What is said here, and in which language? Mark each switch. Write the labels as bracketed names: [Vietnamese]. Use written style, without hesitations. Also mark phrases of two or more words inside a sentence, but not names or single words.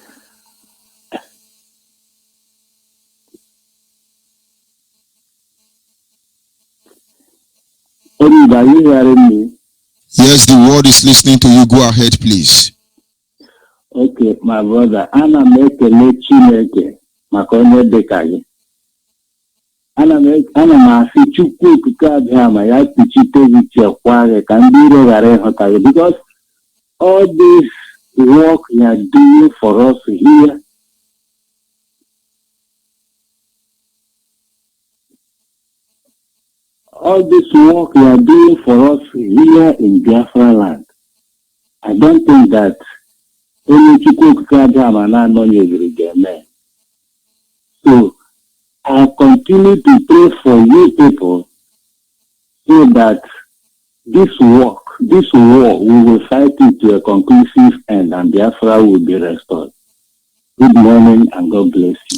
[English] Are you hearing me? Yes, the world is listening to you. Go ahead, please. Okay, my brother. [Igbo] Ana m ekele Chineke maka onye dịka gị. Ana m asị Chukwu okike abịa ma ya kpuchite gị chekwaa gị ka ndị iro ghara ịhụta gị, [English] because all this work you are doing for us here, all this work you are doing for us here in Biafra land, I don't think that only [Igbo] Chukwu okike abịa ma na-anọnyere ga-eme. [English] So I continue to pray for you people so that this war, we will fight it to a conclusive end and Biafra will be restored. Good morning and God bless you.